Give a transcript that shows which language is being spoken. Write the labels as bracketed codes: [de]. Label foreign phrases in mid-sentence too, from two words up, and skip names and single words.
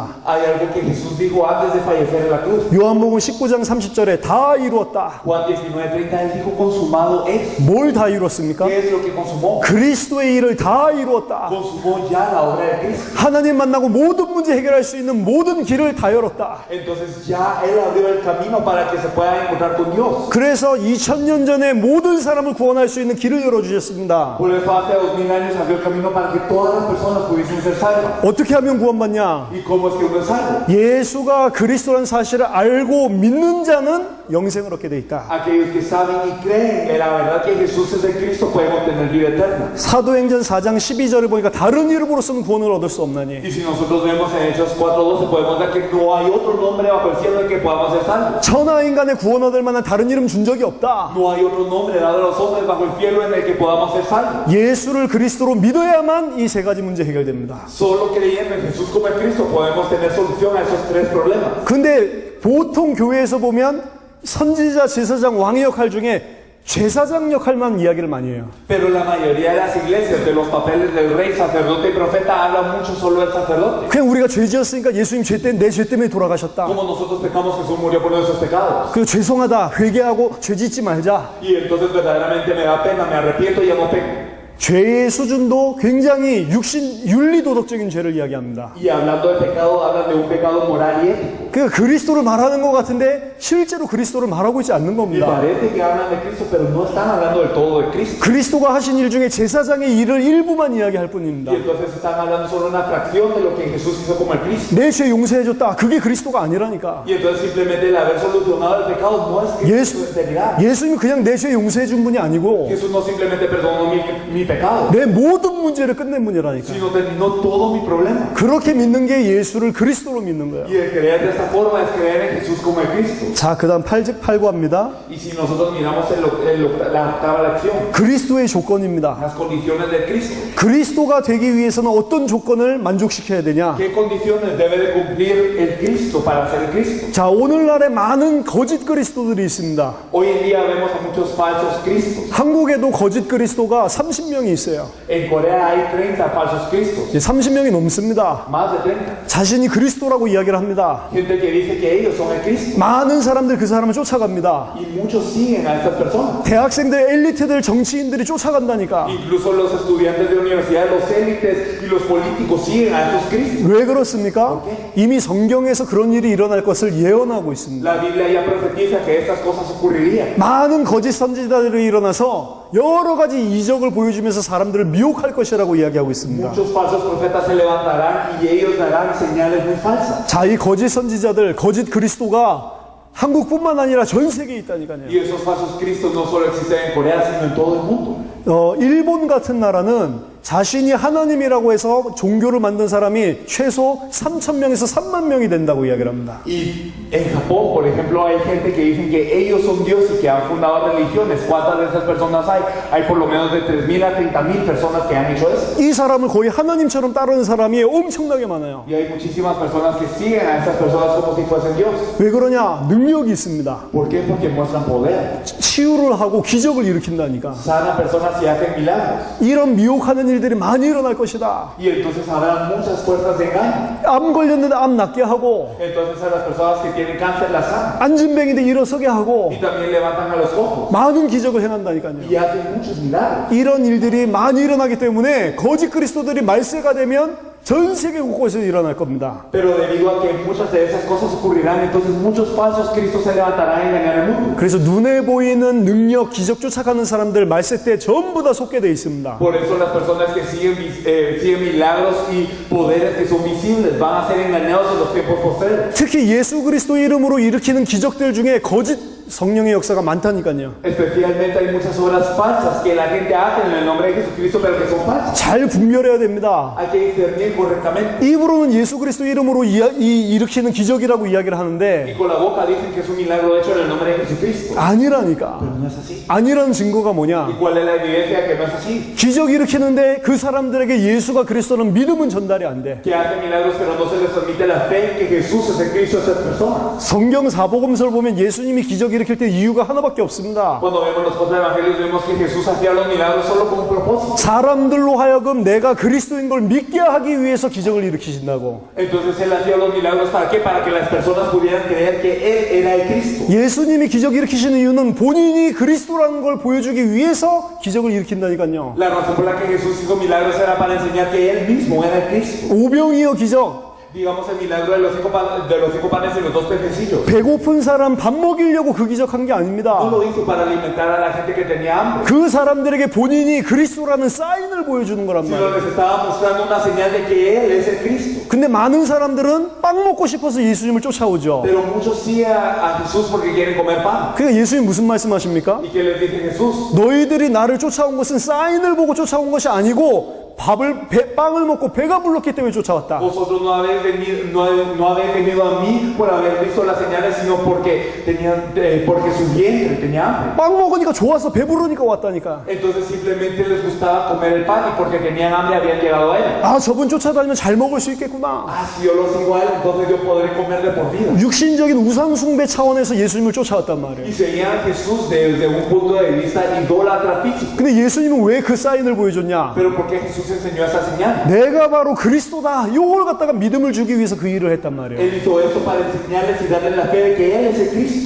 [es] Hay algo que Jesús dijo antes de fallecer en la cruz. [ko] 요한복음 19장 30절에 다 이루었다. [es] Juan 19:30, Él dijo consumado es. [ko] 뭘 다 이뤘습니까? [es] ¿Qué es lo que consumó? [ko] 그리스도의 일을 다 이루었다. [es] Consumó ya la obra de Cristo. [ko] 하나님 만나고 모든 문제 해결할 수 있는 모든 길을 다 열었다. [es] Entonces ya Él abrió el camino para que se pueda encontrar con Dios. [ko] 그래서 2000년 전에 모든 사람을 구원할 수 있는 길을 열어주셨습니다. [es] Por eso hace 2000 años abrió el camino para que todas las personas pudiesen ser salvas. [ko] 어떻게 하면 구원받냐? [es] ¿Y cómo es que uno es salvo? [ko] 예수가 그리스도라는 사실을 알고 믿는 자는 영생을 얻게 돼 있다. [es] Aquellos que saben y creen en la verdad que Jesús es el Cristo pueden obtener vida eterna. [ko] 사도행전 4장 12절을 보니까 다른 이름으로서는 구원을 얻을 수 없나니. [es] Y si nosotros vemos en Hechos 4:12 podemos ver que no hay otro nombre bajo el cielo en que podamos ser salvos. [ko] 천하 인간의 구원 얻을 만한 다른 이름 준 적이 없다. [es] No hay otro nombre dado a los hombres bajo el cielo en el que podamos ser salvos. [ko] 예수를 그리스도로 믿어야만 이 세 가지 문제 해결됩니다. [es] Solo creyendo en Jesús como el Cristo podemos tener solución a esos tres problemas. [ko] 근데 보통 교회에서 보면 선지자, 제사장, 왕의 역할 중에 제사장 역할만 이야기를 많이 해요. [es] Pero la mayoría de las iglesias, de los papeles del rey, sacerdote y profeta, hablan mucho solo del sacerdote. [ko] 그냥 우리가 죄 지었으니까 예수님 죄 때문에 내 죄 때문에 돌아가셨다. [es] Como nosotros pecamos, Jesús murió por nuestros pecados. [ko] 그리고 죄송하다, 회개하고 죄 짓지 말자. [es] Y entonces verdaderamente me da pena, me arrepiento y ya no peco. [ko] 죄의 수준도 굉장히 윤리도덕적인 죄를 이야기합니다. [es] Y hablando de pecado, hablan de un pecado moral y ético. [ko] 그러니까 그리스도를 말하는 것 같은데 실제로 그리스도를 말하고 있지 않는 [es] Y [ko] 겁니다. [es] parece que hablan de Cristo, pero no están hablando del todo de Cristo. [ko] 그리스도가 하신 일 중에 제사장의 일을 일부만 이야기할 뿐입니다. [es] Y entonces están hablando solo una fracción de lo que Jesús hizo como el Cristo. [ko] 내 죄 용서해줬다. 그게 그리스도가 아니라니까. [es] Y entonces simplemente el haber solucionado el pecado no es Cristo en realidad. [ko] 예수님이 그냥 내 죄 용서해준 분이 아니고 [es] Jesús no simplemente perdonó mi pecado, [ko] 내 모든 문제를 끝낸 분이라니까. [es] sino terminó todo mi problema. [ko] 그렇게 믿는 게 예수를 그리스도로 믿는 거예요. [es] Y el creer de esta forma es creer en Jesús como el Cristo. [ko] 자, 그 다음 8직8구합니다. [es] Y si nosotros miramos la octava lección, [ko] 그리스도의 조건입니다. [es] las condiciones de Cristo. [ko] 그리스도가 되기 위해서는 어떤 조건을 만족시켜야 되냐? [es] ¿Qué condiciones debe de cumplir el Cristo para ser el Cristo? [ko] 자, 오늘날에 많은 거짓 그리스도들이 있습니다. [es] Hoy en día vemos a muchos falsos Cristos. [ko] 한국에도 거짓 그리스도가 30명이 있어요. [es] En Corea hay 30 falsos Cristos, [ko] 30명이 넘습니다. [es] más de 30. [ko] 자신이 그리스도라고 이야기를 합니다. [es] Gente gente que dice que ellos son el Cristo. [ko] 많은 사람들 그 사람을 쫓아갑니다. [es] Y muchos siguen a estas personas. [ko] 대학생들, 엘리트들, 정치인들이 쫓아간다니까. [es] Incluso los estudiantes de universidad, los élites y los políticos siguen a estos Cristos. [ko] 왜 그렇습니까? 이미 성경에서 그런 일이 일어날 것을 예언하고 있습니다. [es] La Biblia ya profetiza que estas cosas ocurrirían. [ko] 많은 거짓 선지자들이 일어나서 여러 가지 이적을 보여주면서 사람들을 미혹할 것이라고 이야기하고 있습니다. [es] Muchos falsos profetas se levantarán y ellos darán señales muy falsas. [ko] 자, 이 거짓 선지자들, 거짓 그리스도가 한국뿐만 아니라 전 세계에 있다니까요. [es] Y esos falsos cristos no solo existen en Corea, sino en todo el mundo. [ko] 일본 같은 나라는 자신이 하나님이라고 해서 종교를 만든 사람이 최소 3,000명에서 3만 명이 된다고 이야기를 합니다. [es] Y en Japón, por ejemplo, hay gente que dicen que ellos son Dios y que han fundado religiones. ¿Cuántas de esas personas hay? Hay por lo menos de 3.000 a 30.000 personas que han hecho eso. [ko] 이 사람을 거의 하나님처럼 따르는 사람이 엄청나게 많아요. [es] Y hay muchísimas personas que siguen a esas personas como si fuesen Dios. [ko] 왜 그러냐? 능력이 있습니다. [es] ¿Por qué? Porque muestran poder. [ko] 치유를 하고 기적을 일으킨다니까. [es] Sanan personas y hacen milagros. [ko] 이런 미혹하는 일들이 많이 일어날 것이다. [es] Y entonces habrá muchas fuerzas de engaño. [ko] 암 걸렸는데 암 낫게 하고, [es] Entonces a las personas que tienen cáncer las sanan. [ko] 안진뱅이인데 일어서게 하고, [es] Y también levantan a los ojos. [ko] 많은 기적을 행한다니까요. [es] Y hacen muchos milagros. [ko] 이런 일들이 많이 일어나기 때문에 거짓 그리스도들이 말세가 되면 전 세계 곳곳에서 일어날 겁니다. [es] Pero debido a que muchas de esas cosas ocurrirán, entonces muchos falsos cristos se levantarán a engañar al mundo. [ko] 그래서 눈에 보이는 능력, 기적 쫓아가는 사람들 말세 때 전부 다 속게 돼 있습니다. [es] Por eso las personas que siguen milagros y poderes que son visibles van a ser engañados en los tiempos posteriores. [ko] 특히 예수 그리스도 이름으로 일으키는 기적들 중에 거짓 성령의 역사가 많다니까요. [es] Especialmente hay muchas obras falsas que la gente hace en el nombre de Jesucristo, pero que son falsas. [ko] 잘 분별해야 됩니다. [es] Hay que discernir correctamente. [ko] 입으로는 예수 그리스도 이름으로 일으키는 기적이라고 이야기를 [es] Y [ko] 하는데 [es] con la boca dicen que es un milagro hecho en el nombre de Jesucristo. [ko] 아니라니까. [es] Pero no es así. [ko] 아니라는 증거가 [es] ¿Y [ko] 뭐냐? [es] cuál es la evidencia que no es así? [ko] 기적 일으키는데 그 사람들에게 예수가 그리스도는 믿음은 전달이 안 돼. [es] Que hacen milagros, pero no se les transmite la fe que Jesús es el Cristo a esas personas. [ko] 성경 사복음서를 보면 예수님이 기적 일으킬 때 이유가 하나밖에 없습니다. [es] Cuando vemos los cuatro evangelios, vemos que Jesús hacía los milagros solo con un propósito. [ko] 사람들로 하여금 내가 그리스도인 걸 믿게 하기 위해서 기적을 일으키신다고. [es] Entonces él hacía los milagros ¿para qué? Para que las personas pudieran creer que él era el Cristo. [ko] 예수님이 기적 일으키시는 이유는 본인이 그리스도라는 걸 보여주기 위해서 기적을 일으킨다니까요. [es] La razón por la que Jesús hizo milagros era para enseñar que él mismo era el Cristo. [ko] 오병이어 기적. [es] Digamos el milagro de los cinco panes y los dos pececillos. [ko] 배고픈 사람 밥 먹이려고 그 기적한 게 [es] No [ko] 아닙니다. [es] lo hizo para alimentar a la gente que tenía hambre, [ko] 그 사람들에게 본인이 그리스도라는 사인을 보여주는 거란 [es] sino [ko] 말이에요. [es] les estaba mostrando una señal de que él es el Cristo. [ko] 근데 많은 사람들은 빵 먹고 싶어서 예수님을 쫓아오죠. [es] Pero muchos siguen a Jesús porque quieren comer pan. [ko] 그러니까 예수님 무슨 말씀하십니까? [es] ¿Y qué les dice Jesús? [ko] 너희들이 나를 쫓아온 것은 사인을 보고 쫓아온 것이 아니고 빵을 먹고 배가 불렀기 때문에 쫓아왔다. [es] Vosotros no habéis venido a mí por haber visto las señales, sino porque su vientre tenía hambre. [ko] 빵 먹으니까 좋아서 배부르니까 왔다니까. [es] Entonces simplemente les gustaba comer el pan y porque tenían hambre habían llegado a él. [ko] 아, 저분 쫓아다니면 잘 먹을 수 있겠구나. [es] Ah, si yo lo sigo a él, entonces yo podré comer de por vida. [ko] 육신적인 우상 숭배 차원에서 예수님을 쫓아왔단 말이에요. [es] Y seguían a Jesús desde un punto de vista idólatra físico. [ko] 근데 예수님은 왜 그 사인을 보여줬냐? [es] Pero ¿por qué Jesús enseñó esa señal? [ko] 내가 바로 그리스도다. 이걸 갖다가 믿음을 주기 위해서 그 일을 했단 말이에요. [es] Él hizo esto para enseñarles y darles la fe de que Él es el Cristo.